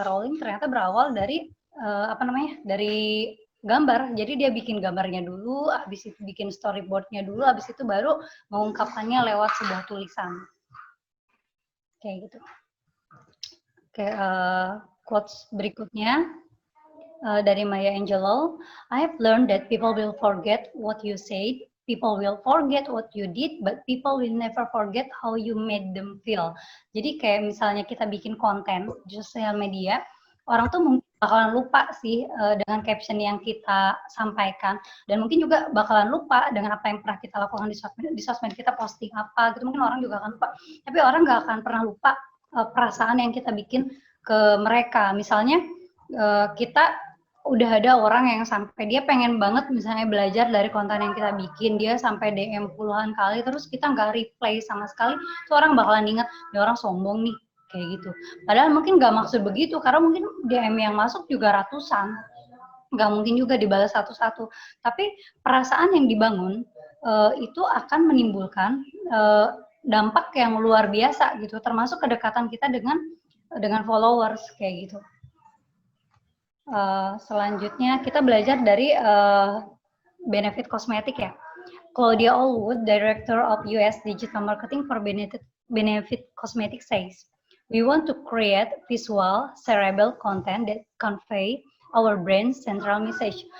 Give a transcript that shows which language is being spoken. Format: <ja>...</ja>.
<id>Rowling ternyata berawal dari dari gambar. Jadi dia bikin gambarnya dulu, habis itu bikin storyboardnya dulu, habis itu baru mengungkapkannya lewat sebuah tulisan. Kayak gitu. Oke, quotes berikutnya dari Maya Angelou.</id> <en>I have learned that people will forget what you said, people will forget what you did, but people will never forget how you made them feel.</en> <id>Jadi kayak misalnya kita bikin konten di sosial media, orang tuh mungkin bakalan lupa sih dengan caption yang kita sampaikan, dan mungkin juga bakalan lupa dengan apa yang pernah kita lakukan di sosmed kita posting apa gitu, mungkin orang juga akan lupa. Tapi orang nggak akan pernah lupa perasaan yang kita bikin ke mereka. Misalnya kita udah ada orang yang sampai dia pengen banget misalnya belajar dari konten yang kita bikin, dia sampai DM puluhan kali, terus kita nggak reply sama sekali, itu orang bakalan ingat, ini orang sombong nih, kayak gitu. Padahal mungkin nggak maksud begitu, karena mungkin DM yang masuk juga ratusan, nggak mungkin juga dibalas satu-satu. Tapi perasaan yang dibangun itu akan menimbulkan dampak yang luar biasa gitu, termasuk kedekatan kita dengan followers kayak gitu. Selanjutnya kita belajar dari Benefit Cosmetic ya.</id> <en>Claudia Allwood, Director of US Digital Marketing for Benefit Cosmetic says, we want to create visual, shareable content that convey our brand's central message.</en>